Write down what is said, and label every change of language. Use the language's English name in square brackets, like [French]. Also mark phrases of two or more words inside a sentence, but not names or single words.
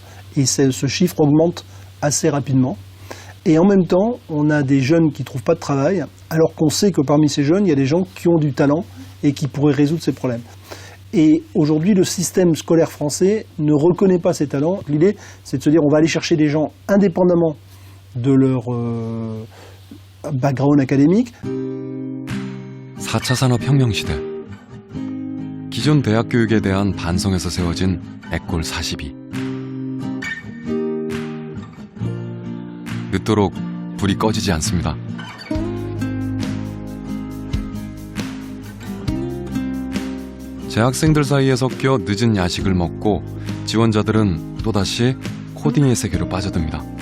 [French] Et ce chiffre augmente assez rapidement. Et en même temps, on a des jeunes qui ne trouvent pas de travail, alors qu'on sait que parmi ces jeunes, il y a des gens qui ont du talent et qui pourraient résoudre ces problèmes. Et aujourd'hui, le système scolaire français ne reconnaît pas ces talents. L'idée, c'est de se dire on va aller chercher des gens indépendamment de leur background académique. [Korean] 4차 산업혁명 시대. 기존 대학 교육에 대한 반성에서 세워진 에콜 42. 늦도록 불이 꺼지지 않습니다. 재학생들 사이에 섞여 늦은 야식을 먹고 지원자들은 또다시 코딩의 세계로 빠져듭니다.